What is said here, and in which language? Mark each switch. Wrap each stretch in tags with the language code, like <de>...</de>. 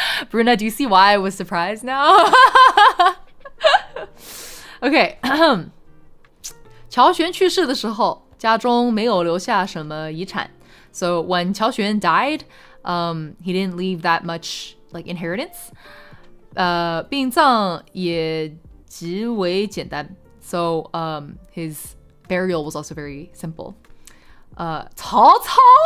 <en>Bruna, do you see why I was surprised now? Okay.</en> <zh>乔玄去世的时候，家中没有留下什么遗产.</zh> <en>So when 乔玄 died, he didn't leave that much like inheritance.</en> <zh>殡葬也极为简单.</zh> <en>So his burial was also very simple.</en> <zh>曹操?</zh>